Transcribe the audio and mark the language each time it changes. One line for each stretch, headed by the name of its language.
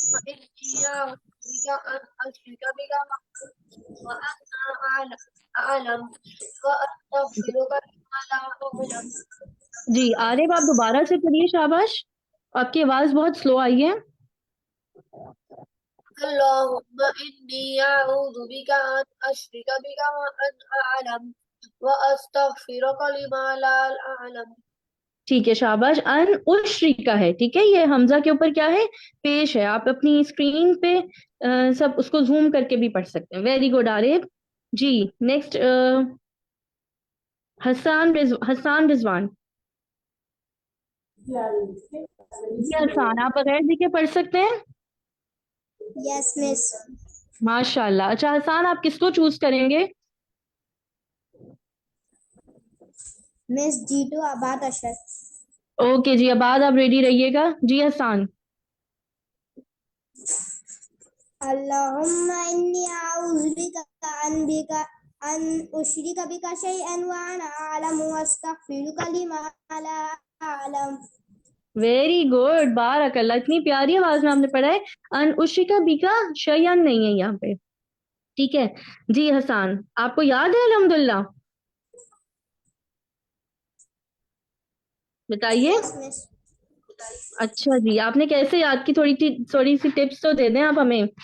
Arabic: إني أعوذ بك أن أشرك بك وأنا أعلم وأستغفرك لما لا أعلم.
Urdu: جی عارف آپ دوبارہ سے کریے. شاباش، آپ کی آواز بہت سلو آئی ہے.
Arabic: اللهم إني أعوذ بك أن أشرك بك وأنا أعلم وأستغفرك لما لا أعلم.
Urdu: ٹھیک ہے شاباش. ان اشرکا ہے، ٹھیک ہے، یہ حمزہ کے اوپر کیا ہے؟ پیش ہے. آپ اپنی اسکرین پہ سب اس کو زوم کر کے بھی پڑھ سکتے ہیں.
English: very good
Urdu: عارف. جی نیکسٹ حسان رضوان. جی حسان آپ بغیر دیکھے پڑھ سکتے ہیں؟
English: Yes miss.
Urdu: ماشاء اللہ. اچھا حسان آپ کس کو چوز کریں گے؟ مس G2 آباد اشرف. اوکے جی آباد آپ ریڈی رہیے گا. جی حسان.
Arabic: اللهم إني أعوذ بك أن أشرك بك شيئا وأنا أعلم وأستغفرك لما لا أعلم.
English: Very good بارک اللہ.
Urdu: اتنی پیاری آواز میں آپ نے پڑھا ہے.
Arabic: ان اشرکا بکا شیئن
Urdu: نہیں ہے یہاں پہ. ٹھیک ہے جی حسان آپ کو یاد ہے الحمدللہ؟ بتائیے. اچھا جی آپ نے کیسے یاد کی؟ تھوڑی سی ٹپس تو دے دیں آپ ہمیں.